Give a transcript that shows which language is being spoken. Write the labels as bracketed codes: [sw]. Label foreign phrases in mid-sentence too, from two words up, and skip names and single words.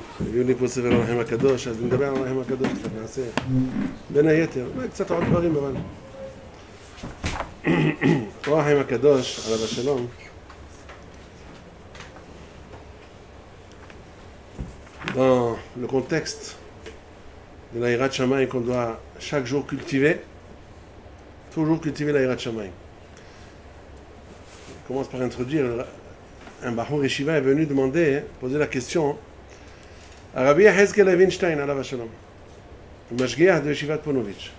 [he] הביאו לי פה ספר הרחם הקדוש, אז נדבר על הרחם הקדוש, קצת נעשה בין היתר, קצת עוד דברים, אבל הרחם הקדוש, עליו השלום, [fr] dans le contexte de la [he] יראת שמים [fr] qu'on doit chaque jour cultiver, toujours cultiver la [he] יראת שמים. [fr] Je commence par introduire, un [he] בחור ישיבה [fr] est venu demander, poser la question à Rabbi Yechezkel Levinstein, [he] עליו השלום, [fr] le Mashgiach de Yeshivat Ponovitch.